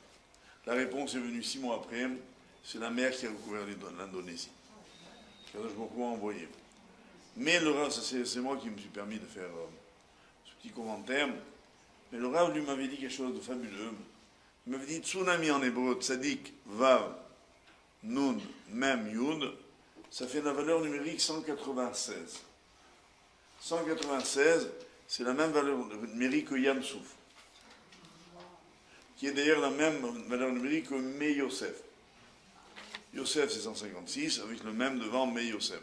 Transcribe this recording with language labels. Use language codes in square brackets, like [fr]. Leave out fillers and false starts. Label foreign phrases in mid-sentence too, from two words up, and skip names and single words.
[fr] La réponse est venue 6 mois après, c'est la mer qui a recouvert l'Indonésie. [he] קדוש ברוך הוא [fr] a envoyé. Mais le Rav, c'est moi qui me suis permis de faire ce petit commentaire, mais le Rav lui m'avait dit quelque chose de fabuleux. Il m'avait dit tsunami en hébreu, [he] צדיק, וו, נון, מם, יוד, [fr] ça fait la valeur numérique 196. 196, c'est la même valeur numérique que Yam Souf, qui est d'ailleurs la même valeur numérique que Me Yosef. Yosef c'est 156, avec le même devant Me Yosef.